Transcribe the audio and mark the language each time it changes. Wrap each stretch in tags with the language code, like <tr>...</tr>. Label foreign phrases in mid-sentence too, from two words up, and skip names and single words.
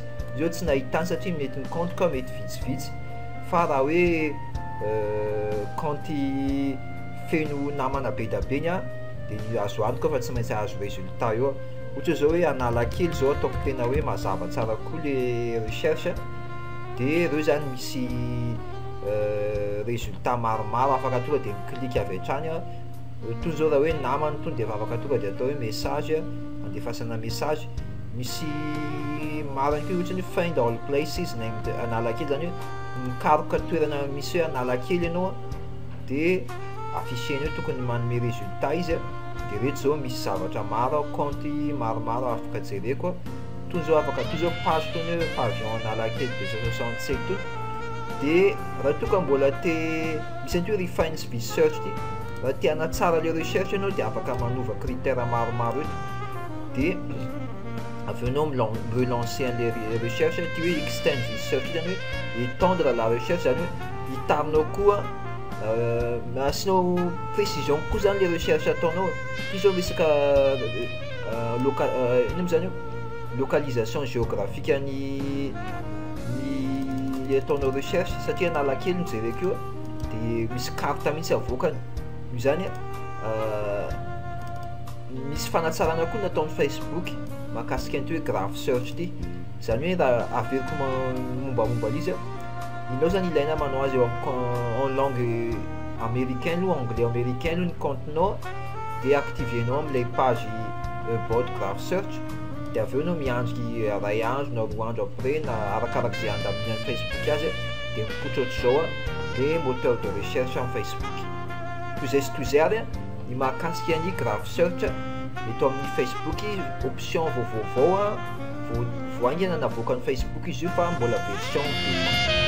<mg>Io zao tsy nahitany satria mety ny compte ka mety vitsivitsy fa raha hoe compte feno namana be da be iny a de azo antoka fa tsy maintsy azo résultat eo ohatra zao hoe Analakely zao ataoko tena hoe mazava tsara koa le recherche de reo zany misy résultat maromaro afaka tonga de miclique avy hatrany toy zao raha hoe namany tonga de vavaka tonga de atao hoe message andefasana message. Misy marina koa ohatrany hoe</mg> <en>find all places named Analakely,</en> <mg>zany hoe mikaroka toerana misy hoe Analakely ianao de afficheny hoe tokony manome résultat izy de reto zao misy zavatra maro compte maromaro afaka jereko toy zao afaka toy zao page toy hoe pavillon Analakely 267 to de raha toka mbola te misy antio</mg> <en>refine speed search</en> <mg>ty raha te hanatsara le recherche ianao de afaka manova critère maromaro eto de avy eo anao relancer an'le recherche ty hoe</mg> <en>extend research</en> <mg>zany hoe</mg> <fr>étendre la recherche,</fr> <mg>zany hoe hitarinao koa asianao précision koa zany le recherche ataonao ty zao resaka ino zany io</mg> <fr>localisation géographique</fr> <mg>ny le ataonao recherche satria Analakely mijereko io de misy carte mihitsy avoakany io zany misy fanatsarana koa nataon'ny Facebook mahakasika an'ity hoe</mg> <en>graph search</en> <mg>ty, zany hoe raha averiko mombamomba izy inao zany ilaina manao azy</mg> <fr>en langue américaine ou anglais américaine</fr> <mg>ny comptenao de activenao am'lay page bot</mg> <en>graph search</en> <mg>de avy eo anao miandriky ray andro na roa andro après na arakarak'izay andaminy amin'ny Facebook azy de mipoitra ohatr'izao de</mg> <fr>moteur de recherche</fr> <mg>amin'ny Facebook. Toy zay ary ny mahakasika ny</mg> <en>graph search</en> <mg>eto amin'ny Facebook option vaovao voaingana navoakan'ny Facebook izy io fa mbola version</mg>